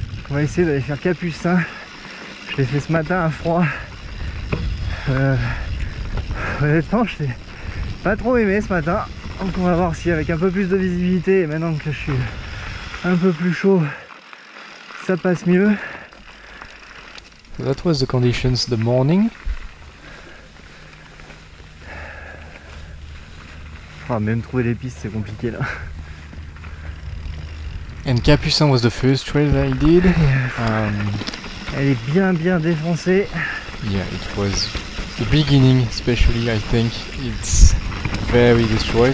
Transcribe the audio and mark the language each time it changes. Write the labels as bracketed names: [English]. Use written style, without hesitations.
[French] On va essayer d'aller faire Capucin. Je l'ai fait ce matin à froid. Honnêtement, je l'ai pas trop aimé ce matin. Donc on va voir si avec un peu plus de visibilité et maintenant que je suis un peu plus chaud, ça passe mieux. [English] So that was the conditions the morning. [French] Oh, même trouver les pistes c'est compliqué là. [English] And Capucin was the first trail that I did. [French] Elle est bien défoncée. [English] Yeah, it was the beginning, especially. I think it's very destroyed.